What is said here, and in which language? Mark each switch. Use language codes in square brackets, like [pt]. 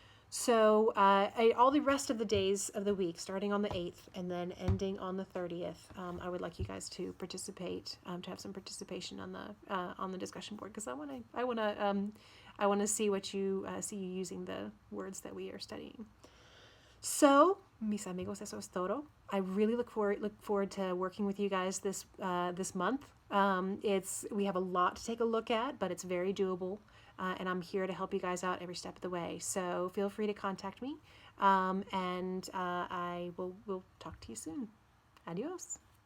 [en] So all the rest of the days of the week, starting on the 8th and then ending on the 30th, I would like you guys to participate, to have some participation on the discussion board, because I want to see what you see you using the words that we are studying. [es] So, mis amigos, eso es todo. [en] I really look forward to working with you guys this month. We have a lot to take a look at, but it's very doable. And I'm here to help you guys out every step of the way. So feel free to contact me, and I will talk to you soon. Adios.